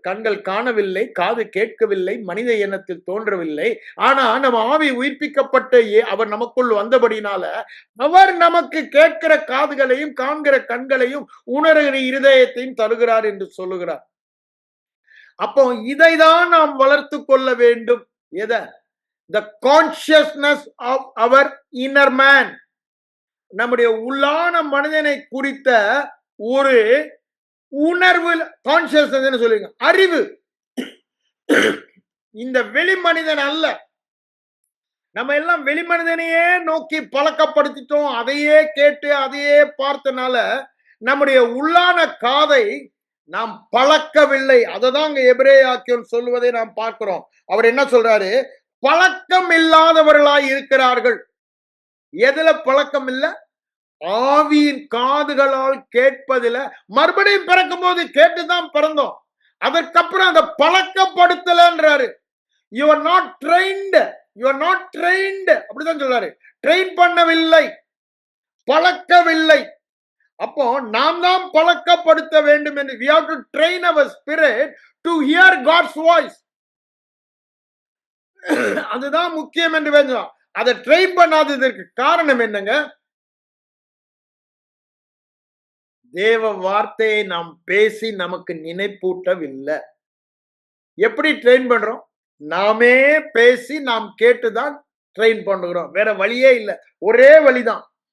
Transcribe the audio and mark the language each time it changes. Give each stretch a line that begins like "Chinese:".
Tamil: கண்கள் காணவில்லை, காது கேட்கவில்லை, மனித எண்ணத்தில் தோன்றவில்லை. ஆனா நம்ம ஆவி உயிர்ப்பிக்கப்பட்ட அவர் நமக்குள் வந்தபடினால, அவர் நமக்கு கேட்கிற காதுகளையும், காண்கிற கண்களையும், உணர்கிற இருதயத்தையும் தருகிறார் என்று சொல்லுகிறார். அப்போ இதைதான் நாம் வளர்த்து கொள்ள வேண்டும். எத?
English: The consciousness of our inner man.
Tamil: நம்முடைய உள்ளான மனிதனை குறித்த ஒரு உணர்வு, கான்சியஸ்னஸ் சொல்லுங்க, அறிவு. இந்த வெளி மனிதன் அல்ல. நம்ம எல்லாம் வெளி மனிதனையே நோக்கி பழக்கப்படுத்திட்டோம். அதையே கேட்டு அதையே பார்த்தனால நம்முடைய உள்ளான காதை நாம் பழக்கவில்லை. அததான் அங்க எபிரேயாக்கியம் சொல்லுவதை நாம் பார்க்கிறோம். அவர் என்ன சொல்றாரு? பழக்கம் இல்லாதவர்களாய் இருக்கிறார்கள். எதுல பழக்கம் இல்ல? ஆவியின் காதுகளால் கேட்பதில. மறுபடியும் பிறக்கும் போது கேட்டுதான் பிறந்தோம். அதற்கப்புறம் அந்த பழக்கப்படுத்தலன்றாரு.
English: you are not trained,
Tamil: you are not trained அப்படிதான் சொல்றாரு. ட்ரெயின் பண்ணவில்லை, பழக்கவில்லை. அப்போ நாம் தான் பழக்கப்படுத்த வேண்டும் என்று.
English: we have to train our spirit to hear God's voice.
Tamil: அதுதான் முக்கியம் என்று வேணும். அதை ட்ரெயின் பண்ணாததற்கு காரணம் என்னங்க? தேவ வார்த்தையை நாம் பேசி நமக்கு நினைப்பூட்டவில்லை. எப்படி ட்ரெயின் பண்றோம்? நாமே பேசி நாம் கேட்டுதான் ட்ரெயின் பண்ணுகிறோம். வேற வழியே இல்லை. ஒரே வழிதான்.